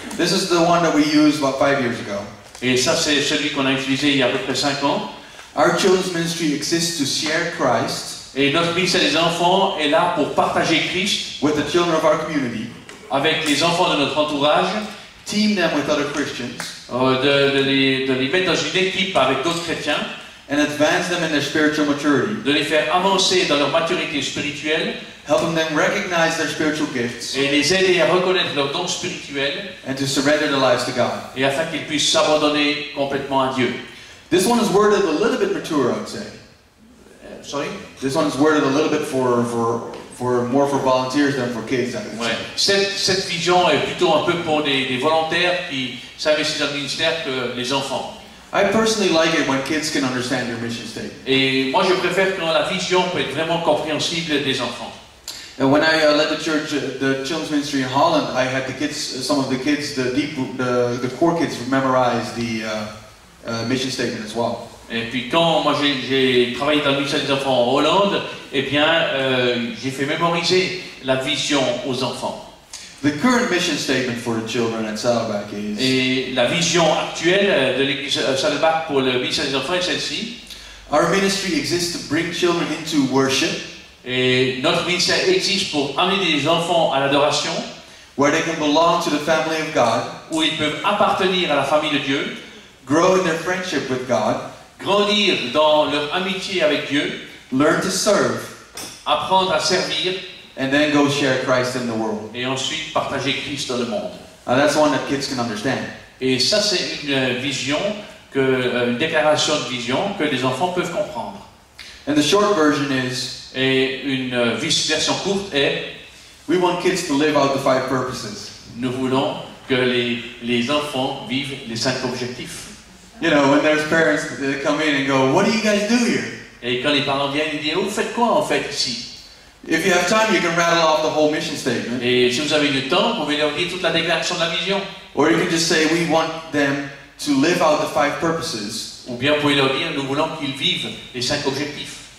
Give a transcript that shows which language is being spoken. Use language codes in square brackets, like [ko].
[en] This is the one that we used about 5 years ago. [fr] Et ça, c'est celui qu'on a utilisé il y a à peu près 5 ans. [en] Our children's ministry exists to share Christ. [fr] Et notre ministère des enfants est là pour partager Christ [en] with the children of our community. [fr] Avec les enfants de notre entourage. [en] Team them with other Christians. [fr] De les mettre dans une équipe avec d'autres chrétiens. [en] And advance them in their spiritual maturity. [fr] De les faire avancer dans leur maturité spirituelle. [en] Helping them recognize their spiritual gifts. [fr] Et les aider à reconnaître leurs dons spirituels. [en] And to surrender their lives to God. [fr] Et afin qu'ils puissent s'abandonner complètement à Dieu. [en] This one is worded a little bit mature, I would say. Sorry? This one is worded a little bit more for volunteers than for kids. [fr] Ouais. Cette vision est plutôt un peu pour des volontaires qui s'investissent dans le ministère que les enfants. [en] I personally like it when kids can understand your mission statement. [fr] Et moi je préfère quand la vision peut être vraiment compréhensible des enfants. [en] And when I led the children's ministry in Holland, I had the kids, some of the kids, the core kids, memorize the mission statement as well. [fr] Et puis quand moi j'ai travaillé dans le ministère des enfants en Hollande, eh bien j'ai fait mémoriser la vision aux enfants. [en] The current mission statement for the children at Saddleback is. [fr] Et la vision actuelle de l'église Saddleback pour le ministère des enfants est celle-ci. [en] Our ministry exists to bring children into worship. [fr] Et notre ministère existe pour amener des enfants à l'adoration. [en] Where they can belong to the family of God. [fr] Où ils peuvent appartenir à la famille de Dieu. [en] Grow in their friendship with God. [fr] Grandir dans leur amitié avec Dieu. [en] Learn to serve. [fr] Apprendre à servir. [en] And then go share Christ in the world. [fr] Et ensuite partager Christ dans le monde. [en] That's one that kids can understand. [fr] Et ça c'est une vision, une déclaration de vision que les enfants peuvent comprendre. [en] And the short version is. [fr] Et une version courte est. [en] We want kids to live out the 5 purposes. [fr] Nous voulons que les enfants vivent les 5 objectifs. [en] You know, when there's parents that come in and go, "What do you guys do here?" [fr] Et quand les parents viennent, ils disent, vous faites quoi en fait ici? [en] If you have time, you can rattle off the whole mission statement. [fr] Et si vous avez du temps, vous pouvez leur dire toute la déclaration de la vision. [en] Or you can just say, we want them to live out the 5 purposes. [fr] Ou bien vous pouvez leur dire, nous voulons qu'ils vivent les 5 objectifs.